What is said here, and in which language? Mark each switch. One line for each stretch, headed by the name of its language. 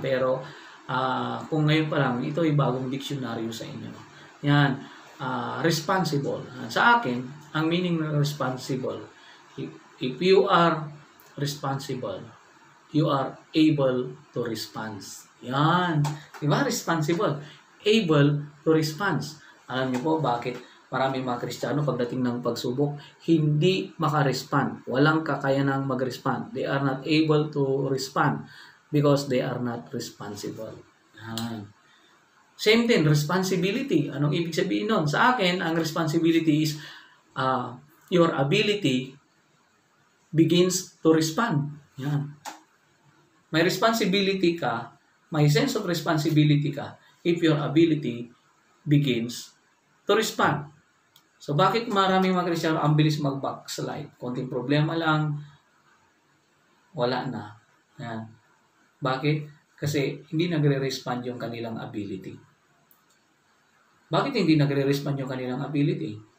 Filipino: Pero kung ngayon pa lang, ito ay bagong diksyonaryo sa inyo. Yan, responsible. Sa akin, ang meaning ng responsible,
English: if you are responsible, you are able to respond. Yan. Diba? Responsible. Able to respond.
Filipino: Alam niyo po bakit maraming mga Kristiyano pagdating ng pagsubok, hindi makarespond. Walang kakayanang mag-respond.
English: They are not able to respond because they are not responsible. Yan. Same thing, responsibility.
Filipino: Anong ibig sabihin nun? Sa akin, ang
English: responsibility is your ability begins to respond. Yan.
Filipino: May responsibility ka, may
English: sense of responsibility ka if your ability begins to respond.
Filipino: So, bakit maraming mga Kristiyano ang bilis mag-backslide? Konting problema lang, wala na. Yan. Bakit? Kasi hindi nagre-respond yung kanilang ability. Bakit hindi nagre-respond yung kanilang ability?